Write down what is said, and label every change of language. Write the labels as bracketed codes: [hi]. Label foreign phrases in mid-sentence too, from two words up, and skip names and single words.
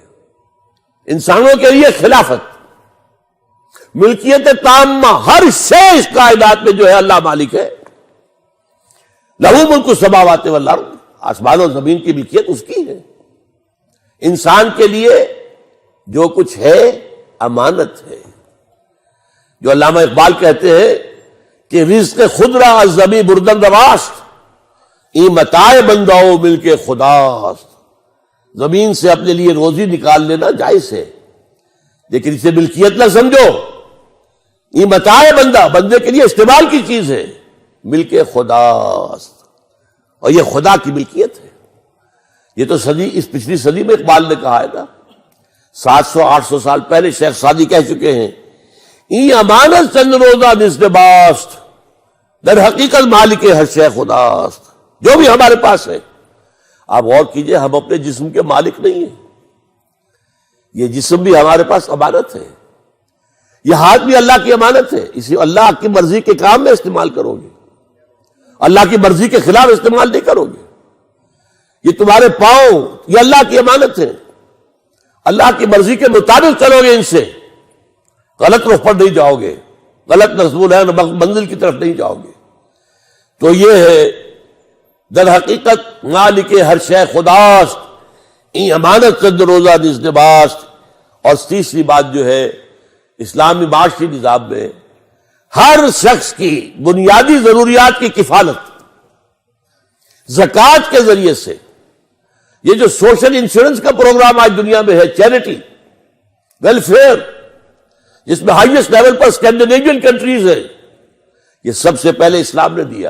[ur] انسانوں کے لیے خلافت، ملکیت تامہ، ہر شے اس کائنات میں جو ہے اللہ مالک ہے۔ [ar] لہو ملک السماوات والارض، [ur] آسمان اور زمین کی ملکیت اس کی ہے۔ انسان کے لیے جو کچھ ہے امانت ہے۔ جو علامہ اقبال کہتے ہیں کہ [fa] رزق خود را از زمیں بردن رواست، ای متاع بنداؤ مل کے خداست۔ [ur] زمین سے اپنے لیے روزی نکال لینا جائز ہے، لیکن اسے ملکیت نہ سمجھو۔ یہ متاع بندہ، بندے کے لیے استعمال کی چیز ہے، [fa] مل کے خداست، [ur] اور یہ خدا کی ملکیت ہے۔ یہ تو اس پچھلی صدی میں اقبال نے کہا ہے نا، 700-800 سال پہلے شیخ سعدی کہہ چکے ہیں، [fa] ای امانت چند روزہ نزد باست، در حقیقت مالک ہر شے خداست۔ [ur] جو بھی ہمارے پاس ہے، آپ غور کیجئے، ہم اپنے جسم کے مالک نہیں ہیں، یہ جسم بھی ہمارے پاس امانت ہے، یہ ہاتھ بھی اللہ کی امانت ہے۔ اسی اللہ کی مرضی کے کام میں استعمال کرو گے، اللہ کی مرضی کے خلاف استعمال نہیں کرو گے۔ یہ تمہارے پاؤں، یہ اللہ کی امانت ہے، اللہ کی مرضی کے مطابق چلو گے، ان سے غلط رخ پر نہیں جاؤ گے، غلط نصب ہے منزل کی طرف نہیں جاؤ گے۔ تو یہ ہے [fa] در حقیقت مالک ہر شے خداست، این امانت چند روزہ نزد باست۔ [ur] اور تیسری بات جو ہے، اسلامی معاشی نظام میں ہر شخص کی بنیادی ضروریات کی کفالت زکوٰۃ کے ذریعے سے۔ یہ جو [en] social insurance [ur] کا پروگرام آج دنیا میں ہے، [en] charity welfare, [ur] جس میں [en] highest level [ur] پر [en] Scandinavian countries [ur] ہے، یہ سب سے پہلے اسلام نے دیا۔